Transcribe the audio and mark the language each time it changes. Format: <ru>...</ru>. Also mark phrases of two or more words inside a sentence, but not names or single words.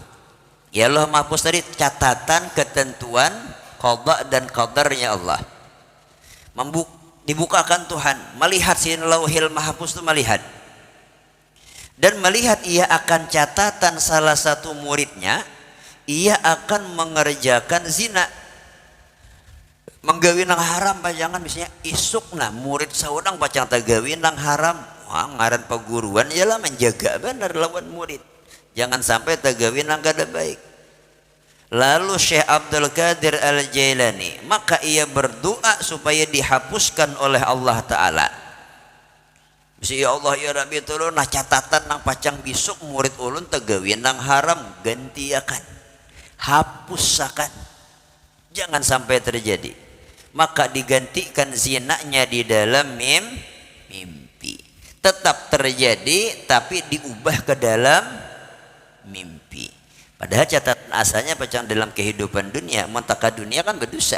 <id>Ya Lauh Mahfuz tadi catatan ketentuan qada dan qadarnya Allah. Dibukakan Tuhan, melihat si Lauhil Mahfuz itu melihat. Dan melihat ia akan catatan salah satu muridnya, ia akan mengerjakan zina.</id> <bjn>Menggawi nang haram pajangan misalnya isukna murid saudang pacang tagawi nang haram. Wah, ngaran peguruan ialah menjaga benar lawan murid. Jangan sampai tagawi nang kada baik. Lalu Syekh Abdul Qadir Al-Jailani maka ia berdoa supaya dihapuskan oleh Allah Ta'ala.</bjn> <ar>يا الله يا ربي</ar> <bjn>tolong nah catatan nang pacang bisuk murid ulun tagawi nang haram gantiakan, hapusakan,</bjn> <id>jangan sampai terjadi. Maka digantikan zinanya di dalam mimpi. Tetap terjadi tapi diubah ke dalam mimpi.</id> <bjn>Padahal catatan asalnya pacang dalam kehidupan dunia, montaka dunia kan berdosa.</bjn>